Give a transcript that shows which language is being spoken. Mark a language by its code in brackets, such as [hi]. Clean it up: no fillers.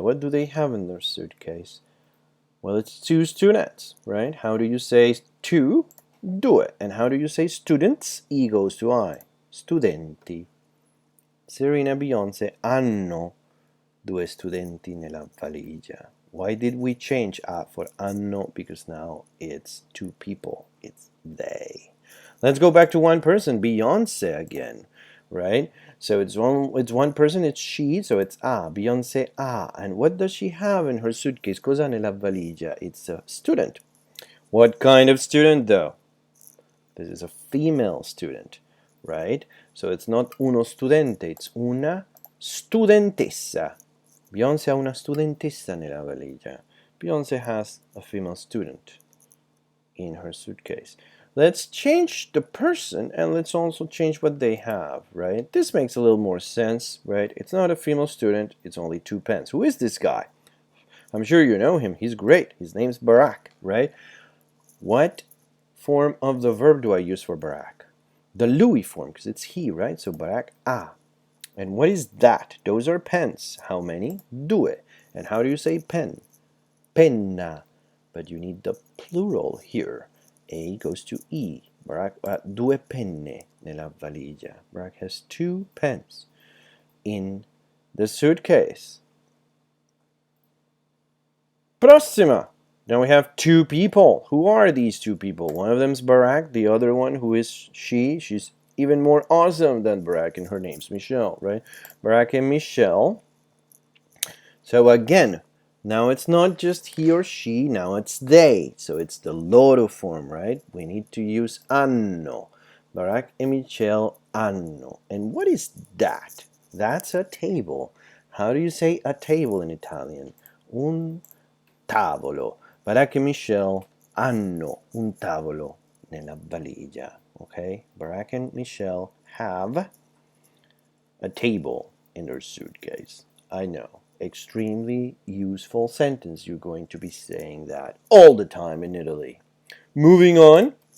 [en] What do they have in their suitcase? Well, it's two students, right? How do you say two? Due. And how do you say students? E goes to I. Studenti. [it] Serena e Beyonce hanno due studenti nella valigia. [en] Why did we change a for hanno? Because now it's two people. It's they. Let's go back to one person, Beyonce again, right? So it's one person, it's she, so it's a, Beyonce a. And what does she have in her suitcase? [it] Cosa nella valigia? [en] It's a student. What kind of student though? This is a female student, right? So it's not [it] uno studente, [en] it's [it] una studentessa. Beyonce ha una studentessa nella valigia. [en] Beyonce has a female student in her suitcase. Let's change the person and let's also change what they have, right? This makes a little more sense, right? It's not a female student, it's only two pens. Who is this guy? I'm sure you know him. He's great. His name's Barack, right? What form of the verb do I use for Barack? The Louis form, because it's he, right? So Barack a. And what is that? Those are pens. How many? Due. And how do you say pen? Penna. But you need the plural here. A goes to E. [it] Barack ha due penne nella valigia. [en] Barack has two pens in the suitcase. Prossima. Now we have two people. Who are these two people? One of them is Barack. The other one, who is she? She's even more awesome than Barack, and her name's Michelle, right? Barack and Michelle. So again, now it's not just he or she, now it's they. So it's the loro form, right? We need to use hanno. Barack and Michelle hanno. And what is that? That's a table. How do you say a table in Italian? [it] Un tavolo. Barack and Michelle hanno un tavolo nella valigia. [en] Okay? Barack and Michelle have a table in their suitcase. I know. Extremely useful sentence. You're going to be saying that all the time in Italy. Moving on.